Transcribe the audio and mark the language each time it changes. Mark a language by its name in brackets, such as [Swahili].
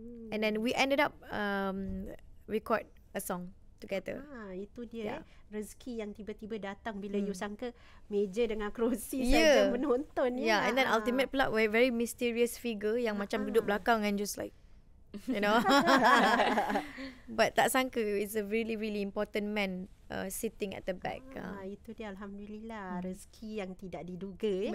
[English] And then we ended up record a song together. [Malay] Itu dia rezeki yang tiba-tiba datang bila you sangka meja dengan kerusi saja menonton. [English] And then Ultimate [Malay] pula [English] very mysterious figure [Malay] yang macam duduk belakang [English] and just like, you know. But [Malay] tak sangka [English] it's a really really important man sitting at the back. [Malay] Itu dia, alhamdulillah, rezeki yang tidak diduga.